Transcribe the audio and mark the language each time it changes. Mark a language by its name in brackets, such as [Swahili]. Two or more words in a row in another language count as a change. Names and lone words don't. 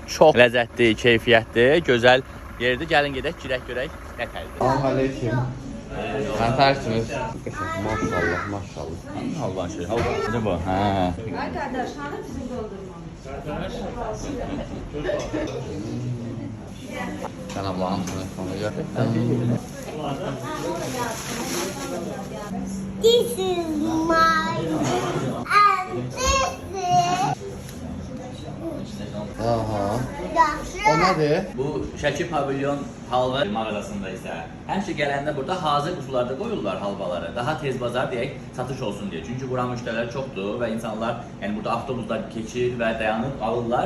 [Azerbaijani] Çox ləzzətli, keyfiyyətli, gözəl yerdir. Gəlin gedək, girək görək nə təhlidir. Aleyküm. Nəfərsiniz? Maşallah, maşallah. Halvan şey. Halvan bu. Ha. [Turkish] Arkadaşlar bizim doldurmamız. Sen ablanın telefonu gör. [English] This is mine. And this is Aha. [Azerbaijani] yaxşı. O nədir? Bu Şəki pavilyon halva mağazasında isə həmişə gələndə burada hazır qutularda qoyurlar halvaları. Daha tez bazar deyək, satış olsun deyə. Çünki bura müştərilər çoxdur və insanlar yəni burada avtobuslar keçir və dayanıb alırlar.